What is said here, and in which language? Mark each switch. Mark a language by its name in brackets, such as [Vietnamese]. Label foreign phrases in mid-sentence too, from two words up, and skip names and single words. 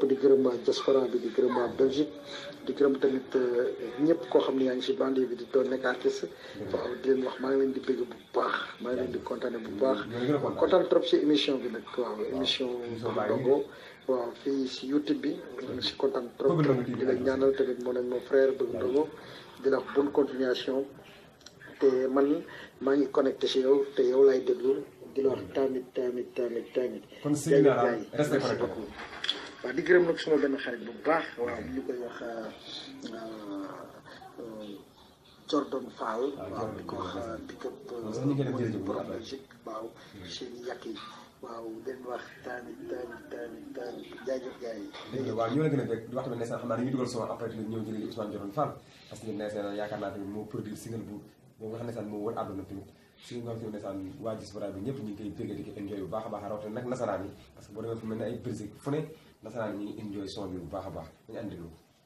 [Wolof] di gërëm waa diaspora bi di gërëm waa Belgique di gërëm tamit ñëpp koo xam ne yaa ngi si bande bi di doon nekk artiste waaw di leen wax maa ngi leen di bëgg bu baax maa ngi leen di kontaane bu baax kontaan trop si émission bi nag waaw émission Ndongo waaw fii si YouTube bi si kontaan trop di la ñaanal tamit moo nañ [French] mon frère [Wolof] Bëgg Ndongo di la wax [French] bonne continuation [Wolof] te man maa ngi connecté si yow te yow lay déglu di la wax tamit kon sëñ bi daal [French] merci beaucoup [Wolof] waaw di gërëm nag suma benn xarit bu baax waaw ñu koy wax Jordan Fall waaw di ko wax pick-up borom Belgique waaw seen yàq yi waaw den wax tamit jaajëf gars yi dégg nga waaw ñoo la gën a bëgg di wax tamit ndeysaan xam naa dañuy dugal son après ñëw jëlee Ousmane Jordan Fall parce que ndeysaan yaakaar naa tamit moo produire single bu boobu nga xam ndeysaan moo wër àdduna tamit si nga xam ne ndeysaan waa diaspora bi ñëpp ñu ngi koy bégg di ko enjoy bu baax a baax rawatina nag nasaraan yi parce que boo demee fu mel ne ay Belgique fu ne nasaraan yi ñu ngi enjoy son bi bu baax a baax dañu ànd déglu